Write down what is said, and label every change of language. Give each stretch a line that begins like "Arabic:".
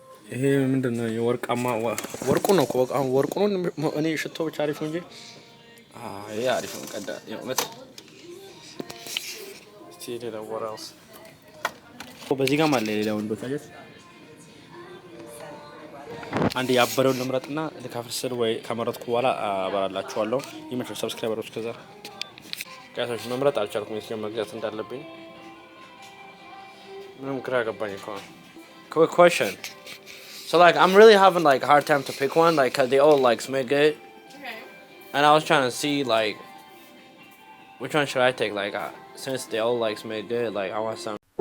Amharic: ይሄ ምንድነው? የወርቃማ ወርቁ ነው እኮ አሁን ወርቁ ነው። እኔ ሽቶ ብቻ አሪፍ ነው እንጂ ይሄ አሪፍ ነው። ቀዳ የእውነት እስቲ ሌላ ወራውስ በዚህ ጋር ማለት ሌላ ወንዶች አጀት አንድ ያበረውን ልምረጥና ልካፍስል ወይ ከመረጥኩ በኋላ አበራላችኋለሁ። ይመቸው ሰብስክራይበሮች ከዛ ጋይሶች መምረጥ አልቻልኩም የትኛው መግዛት እንዳለብኝ ምንም ግራ ገባኝ እኮ።
English: Quick question. So like I'm really having like a hard time to pick one like cuz they all like smell good. Okay. And I was trying to see like which one should I take like since they all like smell good like I want some